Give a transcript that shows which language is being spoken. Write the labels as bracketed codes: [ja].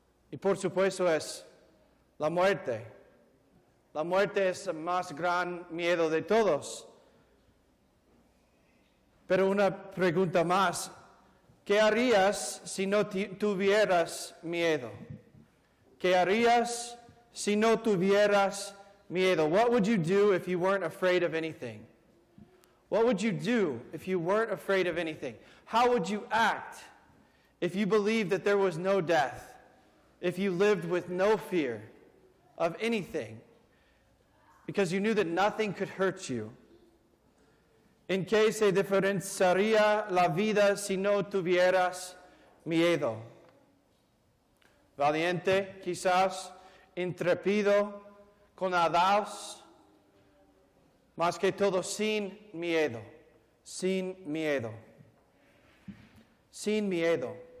[es] Y por supuesto es la muerte. La muerte es el más gran miedo de todos. Pero una pregunta más. ¿Qué harías si no tuvieras miedo? ¿Qué harías si no tuvieras miedo? [en] What would you do if you weren't afraid of anything? What would you do if you weren't afraid of anything? How would you act if you believed that there was no death? If you lived with no fear of anything? Because you knew that nothing could hurt you. [es] ¿En qué se diferenciaría la vida si no tuvieras miedo? Valiente, quizás, intrépido, con audaz, más que todo sin miedo, sin miedo, sin miedo.